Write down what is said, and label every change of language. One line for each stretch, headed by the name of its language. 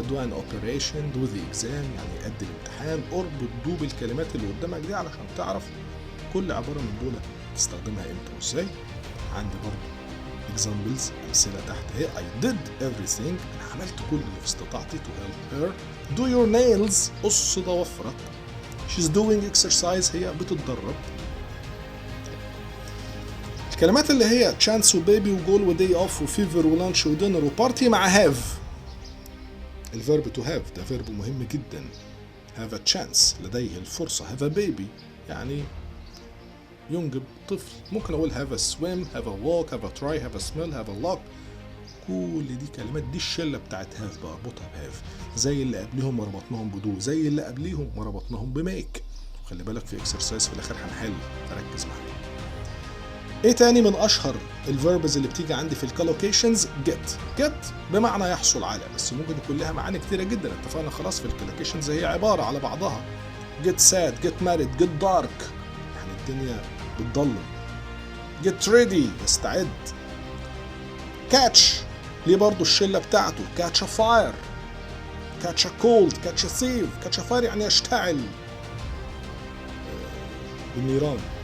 English: do an operation, do the exam
Arabic: يعني قد الامتحان. اربط دو بالكلمات اللي قدامك دي علشان تعرف كل عبارة من دول تستخدمها امتى وازاي. عندي برضو examples امثلة تحت اهي.
English: I did everything،
Arabic: انا عملت كل اللي في استطاعتي
English: to help her. do your nails،
Arabic: قص ضوافرك.
English: she's doing exercise،
Arabic: هي بتتدرب. الكلمات اللي هي chance وبيبي وجول وداي اوف وفيفر ولانش ودينر وبارتي مع هاف. الفيرب to have ده فيرب مهم جدا.
English: have a chance
Arabic: لديه الفرصة،
English: have a baby
Arabic: يعني ينجب طفل.
English: ممكن اقول have a swim، have a walk، have a try، have a smell، have a look.
Arabic: كل دي كلمات، دي الشلة بتاعت have بربطها بهاف. زي اللي قبليهم ما ربطناهم بدو، زي اللي قبليهم ما ربطناهم بميك. خلي بالك في اكسرسايز في الاخر هنحل، فركز معايا. ايه تاني من اشهر الفيربز اللي بتيجي عندي في الكولوكيشنز؟ get بمعنى يحصل على، بس ممكن يكون لها معاني كتيرة جدا. اتفقنا خلاص في الكولوكيشنز هي عبارة على بعضها.
English: get sad، get married، get dark
Arabic: يعني الدنيا بتضلم.
English: get ready
Arabic: يستعد.
English: catch
Arabic: ليه برضو الشلة بتاعته،
English: catch a fire، catch a cold، catch a thief. catch a fire
Arabic: يعني يشتعل بالنيران.